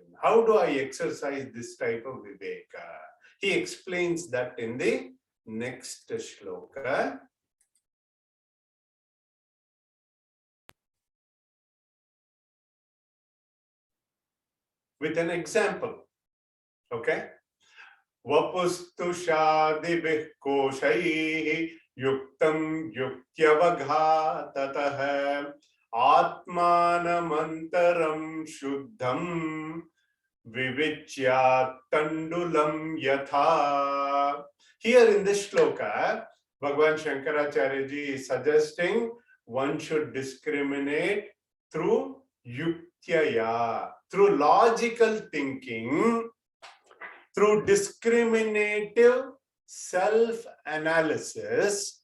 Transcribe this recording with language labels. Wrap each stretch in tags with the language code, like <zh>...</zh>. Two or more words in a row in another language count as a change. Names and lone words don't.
<en>How do I exercise this type of viveka? He explains that in the next shloka. With an example. Okay?</en> <sa>वपुस्तु षडिभिः कोशैः युक्तं युक्त्यवघाततः आत्मानमन्तरं शुद्धं विविच्य तण्डुलं यथा.</sa> <en>Here in this shloka, Bhagavan Shankaracharya ji is suggesting one should discriminate through yuktyaya, through logical thinking, through discriminative self-analysis.</en>